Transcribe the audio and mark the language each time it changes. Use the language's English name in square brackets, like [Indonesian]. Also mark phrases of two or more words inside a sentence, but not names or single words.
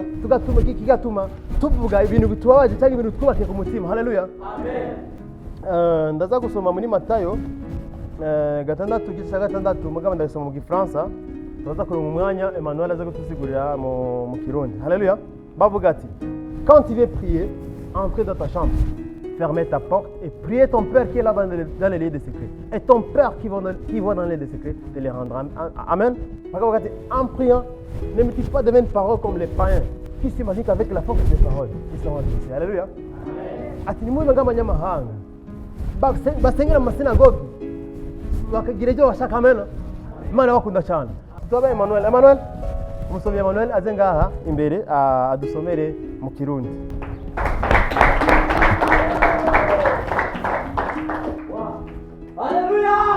[Rundi] Kigatuma tuvuga ibintu bitubabaje cyangwa ibintu twubake ku mutima. Haleluya. Amen. Ndaza gusoma muri Matayo 6:6 mugabo ndasoma mu Gifaransa. Turaza kuronka umwanya Emmanuel aza gutusigurira mu Kirundi. Haleluya. Bavuga ati [French] quand tu veux prier, entre dans ta chambre, fermez ta porte et priez ton Père qui est là dans les lieux de secret. Et ton Père qui voit dans les lieux de secret te les rendra. Amen. En priant, ne multiplie pas de vaines paroles comme les païens qui s'imaginent qu'avec la force des paroles, ils seront adressés. Alléluia. [Rundi] Ati ni muri ng'abanyamahanga basengera mu synagogue bakagira ibyo bashaka. Amen. Imana bakunda cyane. Tubabe Emmanuel umusomyi Emmanuel aze ngaha imbere adusomere mu Kirundi. Haleluya!